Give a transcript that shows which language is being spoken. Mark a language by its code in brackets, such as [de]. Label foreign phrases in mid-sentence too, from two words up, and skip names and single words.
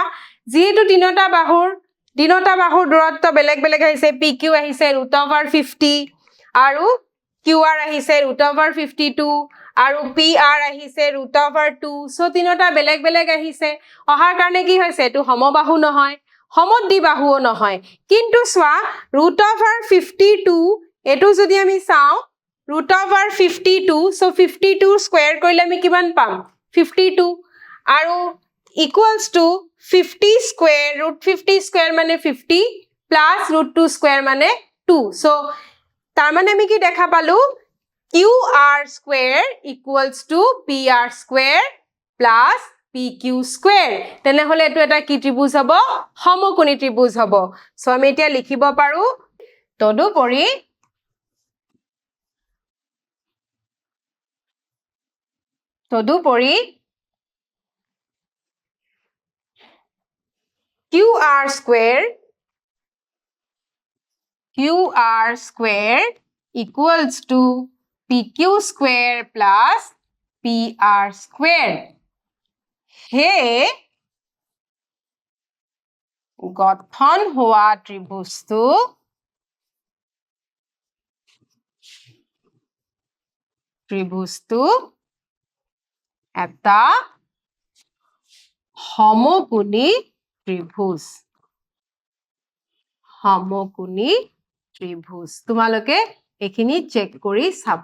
[as] যেহেতু তিনটা বাহুৰ দূৰত্ব বেলেগ বেলেগ আহিছে PQ আহিছে √50 আৰু QR আহিছে √52 আৰু PR আহিছে √2 সো তিনটা বেলেগ বেলেগ আহিছে অহাৰ কাৰণে কি হৈছে এটো সমবাহু নহয় সমদ্বিবাহুও নহয় কিন্তু চোৱা √52 এটো যদি আমি চাও √52 সো 52 স্কয়াৰ কৰিলে আমি কিমান পাম 52 আৰু [en] equals to 50 square √50 square [as] মানে [en] 50 plus √2 square [as] মানে 2 so তাৰ মানে আমি কি দেখা পালো [en] QR square equals to PR square plus PQ square [as] তেনেহলে এটো এটা কি ত্ৰিভুজ হ'ব সমকোণী ত্ৰিভুজ হ'ব সো আমি এতিয়া লিখিব পাৰো তদুপৰি [en] QR square equals to PQ square plus PR square [as] হে গঠন হোৱা ত্ৰিভুজটো এটা সমকোণী ত্ৰিভুজ তোমালোকে এখিনি চেক কৰি চাব